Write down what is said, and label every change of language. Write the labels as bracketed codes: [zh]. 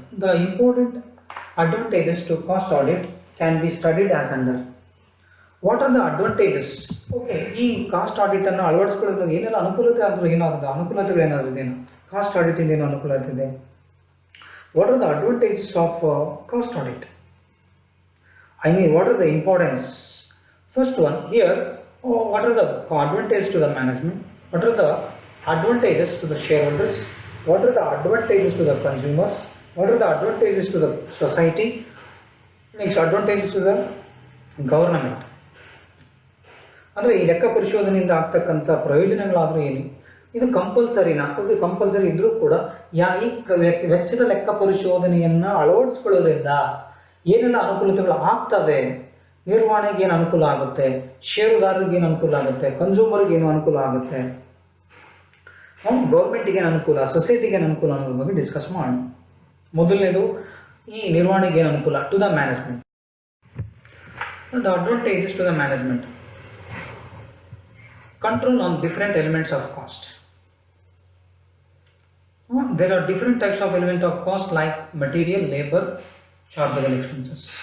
[en] The important advantages to cost audit can be studied as under. What are the advantages? [kn] Okay, ಈ cost ಆಡಿಟನ್ನು ಅಳವಡಿಸ್ಕೊಳ್ಳೋದ್ರಿಂದ ಏನೆಲ್ಲ ಅನುಕೂಲತೆ ಆದರೂ ಏನಾಗುತ್ತೆ, ಅನುಕೂಲತೆಗಳು ಏನಾದರೂ ಇದೇನು, ಕಾಸ್ಟ್ ಆಡಿಟಿಂದ ಏನು ಅನುಕೂಲತೆ ಇದೆ? [en] What are the advantages of cost audit? I mean what are the importance? First one here, what are the advantage to the management, what are the advantages to the shareholders, what are the advantages to the consumers, what are the advantages to the society, next advantages to the government. [kn] ಅಂದರೆ ಈ ಲೆಕ್ಕ ಪರಿಶೋಧನೆಯಿಂದ ಆಗ್ತಕ್ಕಂಥ ಪ್ರಯೋಜನಗಳಾದರೂ ಏನು? ಇದು ಕಂಪಲ್ಸರಿನಾ? Compulsory ಇದ್ದರೂ ಕೂಡ ಈ ವೆಚ್ಚದ ಲೆಕ್ಕ ಪರಿಶೋಧನೆಯನ್ನು ಅಳವಡಿಸ್ಕೊಳ್ಳೋದ್ರಿಂದ ಏನೆಲ್ಲ ಅನುಕೂಲತೆಗಳು ಆಗ್ತವೆ, ನಿರ್ವಹಣೆಗೆ ಏನು ಅನುಕೂಲ ಆಗುತ್ತೆ, ಷೇರುದಾರರಿಗೆ ಏನು ಅನುಕೂಲ ಆಗುತ್ತೆ, ಕನ್ಸ್ಯೂಮರ್ಗೆ ಏನು ಅನುಕೂಲ ಆಗುತ್ತೆ, ಗೌರ್ಮೆಂಟಿಗೆ ಏನು ಅನುಕೂಲ, ಸೊಸೈಟಿಗೆ ಏನು ಅನುಕೂಲ ಅನ್ನೋದ್ರ ಬಗ್ಗೆ ಡಿಸ್ಕಸ್ ಮಾಡೋಣ. ಮೊದಲನೇದು ಈ ನಿರ್ವಹಣೆಗೆ ಏನು ಅನುಕೂಲ? [en] To the management. The advantages to the management: control on different elements of cost. There are different types of element of cost like material, labor, chargeable expenses.